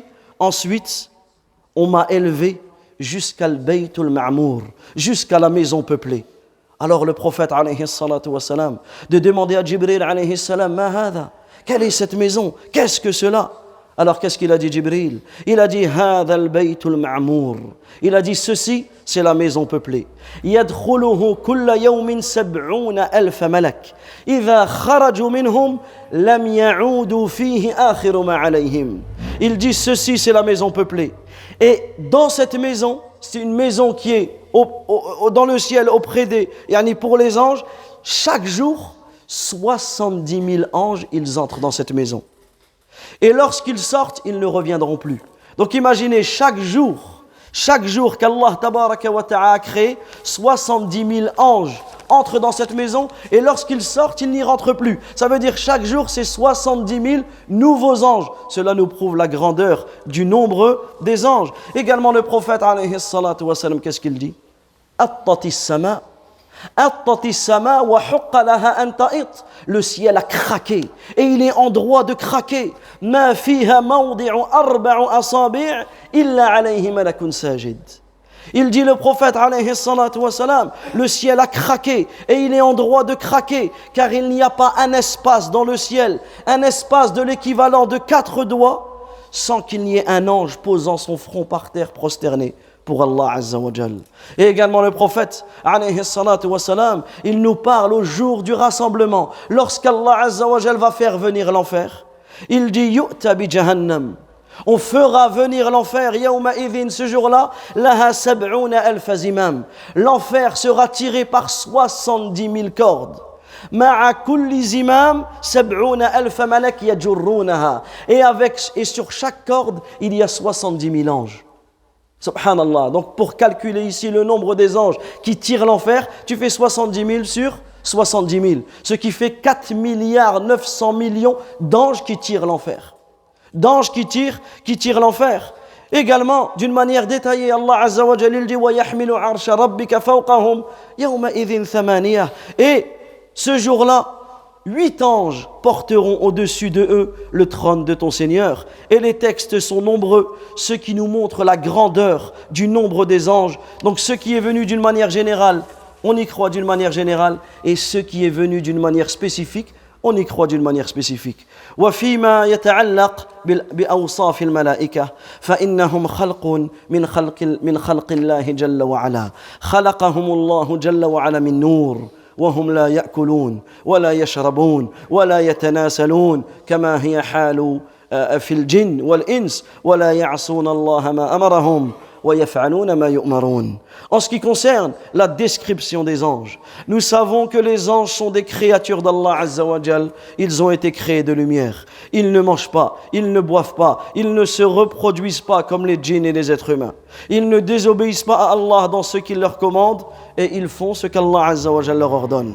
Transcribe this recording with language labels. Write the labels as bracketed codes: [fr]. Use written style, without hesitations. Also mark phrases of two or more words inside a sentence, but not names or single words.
[fr] Ensuite, on m'a élevé jusqu'à al-Baytul Ma'mour, jusqu'à la maison peuplée. Alors le prophète [ar] عليه الصلاة والسلام [fr] de demander à Jibril [ar] عليه السلام, ما هذا, [fr] quelle est cette maison? Qu'est-ce que cela? Alors qu'est-ce qu'il a dit Jibril? Il a dit [ar] هذا البيت المعمور. [fr] Il a dit ceci, c'est la maison peuplée. [ar] يدخله كل يوم 70,000 ملك. إذا خرجوا منهم لم يعودوا فيه آخر ما عليهم. [fr] Il dit ceci, c'est la maison peuplée. Et dans cette maison, c'est une maison qui est dans le ciel auprès des, yani pour les anges, chaque jour, 70 000 anges, ils entrent dans cette maison. Et lorsqu'ils sortent, ils ne reviendront plus. Donc imaginez, chaque jour qu'Allah [ar] تبارك وتعالى [fr] a créé, 70 000 anges entrent dans cette maison et lorsqu'ils sortent, ils n'y rentrent plus. Ça veut dire chaque jour, c'est 70 000 nouveaux anges. Cela nous prouve la grandeur du nombre des anges. Également le prophète [ar] عليه الصلاة والسلام, [fr] qu'est-ce qu'il dit? [ar] أطت السماء وحق لها أن تئط. [fr] Le ciel a craqué et il est en droit de craquer. [ar] ما فيها موضع أربع أصابع إلا عليه ملك ساجد. [fr] Il dit le prophète [ar] عليه الصلاة والسلام, [fr] le ciel a craqué et il est en droit de craquer car il n'y a pas un espace dans le ciel, un espace de l'équivalent de 4 doigts sans qu'il n'y ait un ange posant son front par terre prosterné pour Allah [ar] عز وجل. [fr] Et également le prophète [ar] عليه الصلاة والسلام, [fr] il nous parle au jour du rassemblement, lorsqu'Allah [ar] عز وجل [fr] va faire venir l'enfer. Il dit [ar] يؤتى بجهنم. [fr] On fera venir l'enfer, [ar] يومئذ, [fr] ce jour-là, [ar] لها 70,000 زمام. [fr] L'enfer sera tiré par 70 000 cordes. [ar] مع كل زمام 70,000 ملك يجرونها. [fr] Et sur chaque corde, il y a 70 000 anges. Subhanallah. Donc pour calculer ici le nombre des anges qui tirent l'enfer, tu fais 70 000 sur 70 000. Ce qui fait 4 milliards 900 millions d'anges qui tirent l'enfer. D'anges qui tirent l'enfer. Également, d'une manière détaillée, [ar] Allah عز وجل dit ويحمل عرش ربك فوقهم يومئذ ثمانية. [fr] Et ce jour-là, 8 anges porteront au-dessus de eux le trône de ton Seigneur. Et les textes sont nombreux, ceux qui nous montrent la grandeur du nombre des anges. Donc ce qui est venu d'une manière générale, on y croit d'une manière générale, et ce qui est venu d'une manière spécifique, on y croit d'une manière spécifique. [ar] وفيما يتعلق بأوصاف الملائكة فإنهم خلق من خلق الله جل وعلا خلقهم الله جل وعلا من نور وهم لا يأكلون ولا يشربون ولا يتناسلون كما هي حال في الجن والإنس ولا يعصون الله ما أمرهم ويفعلون ما يؤمرون. [fr] En ce qui concerne la description des anges, nous savons que les anges sont des créatures d'Allah [ar] عز وجل. [fr] Ils ont été créés de lumière. Ils ne mangent pas, ils ne boivent pas, ils ne se reproduisent pas comme les djinns et les êtres humains. Ils ne désobéissent pas à Allah dans ce qu'il leur commande et ils font ce qu'Allah [ar] عز وجل [fr] leur ordonne.